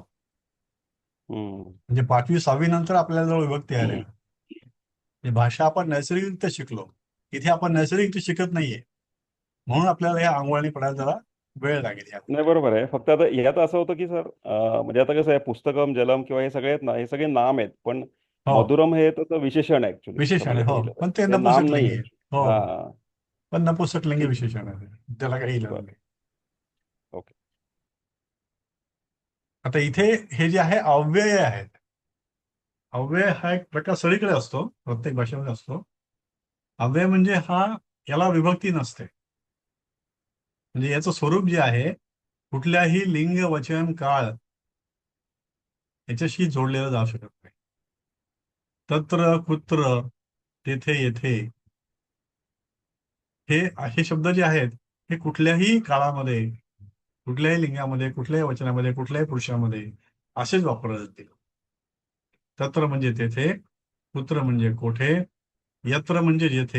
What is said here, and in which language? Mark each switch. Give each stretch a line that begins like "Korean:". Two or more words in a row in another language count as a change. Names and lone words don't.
Marathi: हम्म. म्हणजे 5वी 6वी नंतर आपल्याला जवळ विभक्ती आल्या. ही भाषा आपण नैसर्गिकरित्या शिकलो. इथे आपण नैसर्गिकरित्या शिकत नाहीये, म्हणून आपल्याला या अंगवळणी पडायला जरा वेळ लागेल. या नाही, बरोबर आहे. फक्त आता यात असं होतं की सर, म्हणजे आता कसं आहे,
Sanskrit: पुस्तकम, जलम
Marathi: किंवा हे सगळे आहेत ना, हे सगळे नाम आहेत. पण हो, मधुरम हे त्याचं विशेषण आहे ऍक्च्युली, खरं विशेषण आहे. बघायला हो, गेलं तर. पण ते ते नाम नाही नपुंसकलिंगी आहे. आहे. हो, हा. पण नपुंसकलिंगी ठीक आहे. विशेषण आहे. त्याला काही इलाज बरं. नाही. ओके. आता इथे हे जे आहे अव्यय आहेत. अव्यय हा एक प्रकार सगळीकडे असतो, प्रत्येक भाषेमध्ये असतो. अव्यय म्हणजे याला विभक्ती नसते. म्हणजे याचं स्वरूप जे आहे, कुठल्याही लिंग, वचन, काळ याच्याशी जोडलेलं जाऊ शकत नाही.
Sanskrit: तत्र, कुत्र,
Marathi: तेथे, येथे, हे शब्द जे आहेत, हे कुठल्याही काळामध्ये, कुठल्याही लिंगामध्ये, कुठल्याही वचनामध्ये, कुठल्याही पुरुषामध्ये असेच वापरले जातील. तत्र म्हणजे तेथे, कुत्र म्हणजे कोठे, यत्र म्हणजे जेथे.